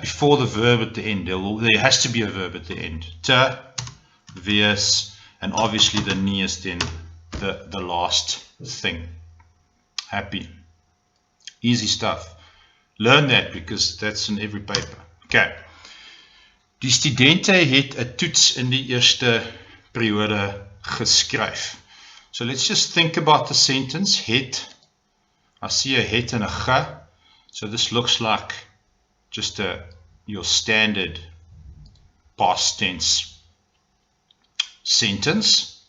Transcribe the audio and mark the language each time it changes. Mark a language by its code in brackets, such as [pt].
[en] Before the verb at the end. There has to be a verb at the end. Te, wees, and obviously the nie is then the last thing. Happy. Easy stuff. Learn that because that's in every paper. Okay. [af] Die studente het 'n toets in die eerste periode geskryf. [en] So let's just think about the sentence. Het. I see a het and a ge. So this looks like just your standard past tense sentence.